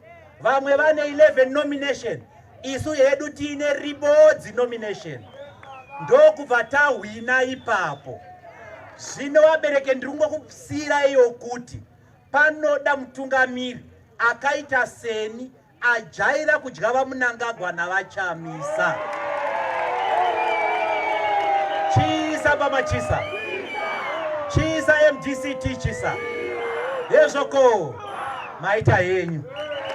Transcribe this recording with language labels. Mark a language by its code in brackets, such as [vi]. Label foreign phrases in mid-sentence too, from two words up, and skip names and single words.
[sn] Vamwe vane 11 nomination, isu hedu tiine ribodzi nomination. Ndokubva tahwina ipapo. Zvino vabereke ndiri kusira iyo kuti panoda mutungamiri akaita seni ajaira kudya vaMnangagwa navachamisa. Chisa baba chisa. Chisa MDCT chisa. Yezvoko maita yenyu.